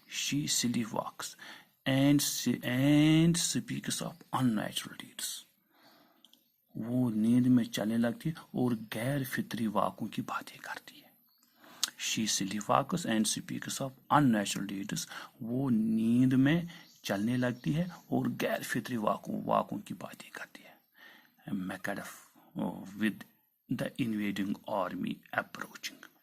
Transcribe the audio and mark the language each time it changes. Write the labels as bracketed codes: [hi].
[en] She sleepwalks and speaks of unnatural deeds. [ur] وہ نیند میں چلنے لگتی ہے اور غیر فطری واقعوں کی باتیں کرتی ہے. [en] She sleepwalks and speaks of unnatural deeds. [ur] وہ نیند میں چلنے لگتی ہے اور غیر فطری واقعوں کی باتیں کرتی ہے. [en] Macduff with the invading army approaching.